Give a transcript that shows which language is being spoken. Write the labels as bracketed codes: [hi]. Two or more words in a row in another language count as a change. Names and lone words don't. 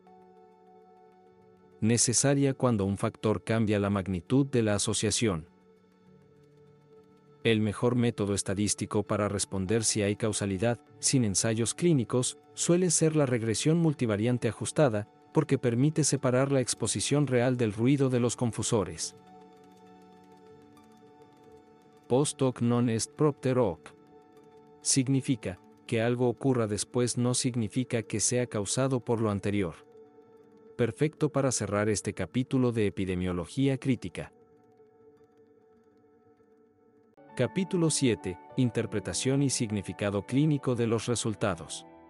[es] Necesaria cuando un factor cambia la magnitud de la asociación. El mejor método estadístico para responder si hay causalidad, sin ensayos clínicos, suele ser la regresión multivariante ajustada, porque permite separar la exposición real del ruido de los confusores. [la] Post hoc non est propter hoc. [es] Significa, que algo ocurra después no significa que sea causado por lo anterior. Perfecto para cerrar este capítulo de epidemiología crítica. Capítulo 7. Interpretación y significado clínico de los resultados.